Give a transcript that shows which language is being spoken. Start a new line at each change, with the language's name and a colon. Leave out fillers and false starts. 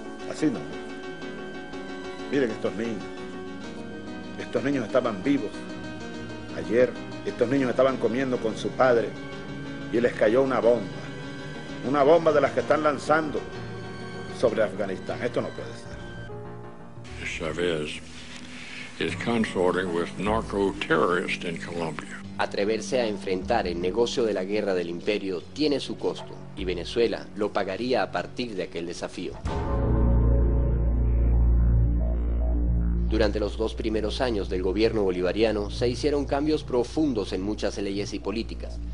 Spanish: Así no. Miren estos niños estaban vivos ayer, estos niños estaban comiendo con su padre y les cayó una bomba de las que están lanzando sobre Afganistán. Esto no puede ser.
English: Chavez is consorting with narco-terrorists in Colombia.
Spanish: Atreverse a enfrentar el negocio de la guerra del imperio tiene su costo, y Venezuela lo pagaría a partir de aquel desafío. Durante los 2 primeros años del gobierno bolivariano se hicieron cambios profundos en muchas leyes y políticas.